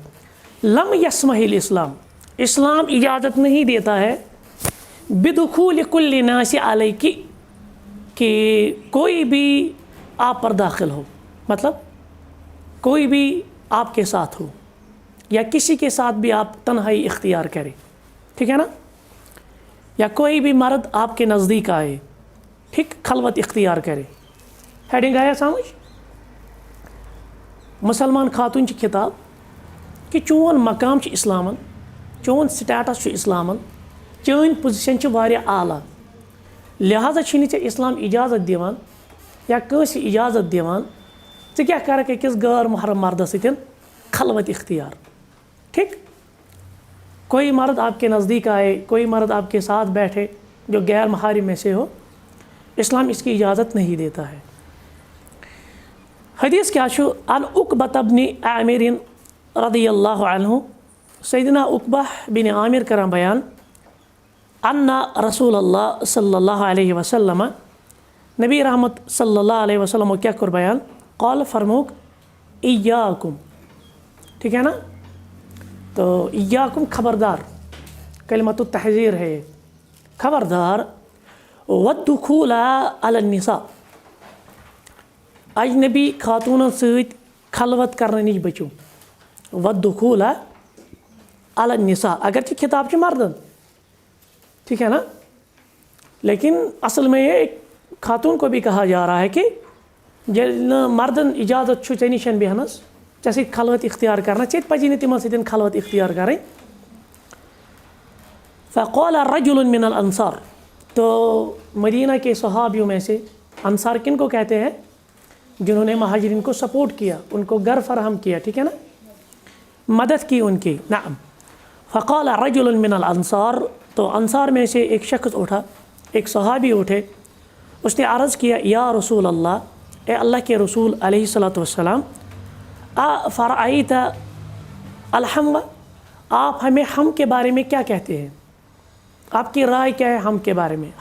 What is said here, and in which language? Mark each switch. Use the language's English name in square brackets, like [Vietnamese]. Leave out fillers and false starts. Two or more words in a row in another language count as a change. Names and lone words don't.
[Arabic] لم یسمح الاسلام، [Urdu] اسلام اجازت نہیں دیتا ہے [Arabic] بدخول کل ناس علیک، [Urdu] کہ کوئی بھی آپ پر داخل ہو، مطلب کوئی بھی آپ کے ساتھ ہو یا کسی کے ساتھ بھی آپ تنہائی اختیار کرے، ٹھیک ہے نا، یا کوئی بھی مرد آپ کے نزدیک آئے، ٹھیک، خلوت اختیار کرے. ہیڈنگ آیا سمجھ؟ مسلمان خاتون کی کتاب [Kashmiri] کہ چون مقام چھ اسلامن، چون سٹیٹس چھ اسلامن، چون پوزیشن چھ واریاہ اعلیٰ، لہذا چھنی ژےٚ اسلام اجازت دیوان یا کٲنٛسہِ اجازت دیوان ژٕ کیٛاہ کَرکھ أکِس غٲر محرم مردس سۭتۍ خلوت اختیار، ٹھیک. [Urdu] کوئی مرد آپ کے نزدیک آئے، کوئی مرد آپ کے ساتھ بیٹھے جو غیر محارم میں سے ہو، اسلام اس کی اجازت نہیں دیتا ہے. [Kashmiri] حدیث کیا چھو؟ [Arabic] عن عقبہ بن عامر رضی اللہ عنہ، [Kashmiri] سیدنا عقبہ بن عامر کران بیان، [Arabic] ان رسول اللہ صلی اللہ علیہ وسلم، [Kashmiri] نبی رحمت صلی اللہ علیہ وسلم کیا کر بیان، [Arabic] قال فرموک ایاکم، [Urdu] ٹھیک ہے نا. تو ایاکم خبردار، [Arabic] کلمۃ التحذیر [Urdu] ہے، خبردار. [Arabic] والدخول علی النساء، [Kashmiri] اجنبی خاتونن سۭتۍ خلوت کرنے نش بچو. [Arabic] والدخول علی النساء، [Kashmiri] اگرچہ خطاب چھ مردن، [Urdu] ٹھیک ہے نا، لیکن اصل میں یہ ایک خاتون کو بھی کہا جا رہا ہے کہ [Kashmiri] مردن اجازت چھو ژےٚ نِشن بیہنس، ژےٚ سۭتۍ خلوت اختیار کرنا، ژےٚ تہِ پزی نہٕ تِمن سۭتۍ خلوت اختیار کرٕنۍ. [Arabic] فقال رجل من الانصار، [Urdu] تو مدینہ کے صحابیوں میں سے، انصار کن کو کہتے ہیں؟ جنہوں نے مہاجرین کو سپورٹ کیا، ان کو گھر فراہم کیا، ٹھیک ہے نا، مدد کی ان کی. [Arabic] نعم. فقال رجل من الانصار، [Urdu] تو انصار میں سے ایک شخص اٹھا، ایک صحابی اٹھے، اس نے عرض کیا، [Arabic] یا رسول اللہ، [Urdu] اے اللہ کے رسول [Arabic] علیہ الصلوۃ والسلام، فرأیت الحم، [Urdu] آپ ہمیں ہم کے بارے میں کیا کہتے ہیں؟ آپ کی رائے کیا ہے ہم کے بارے میں؟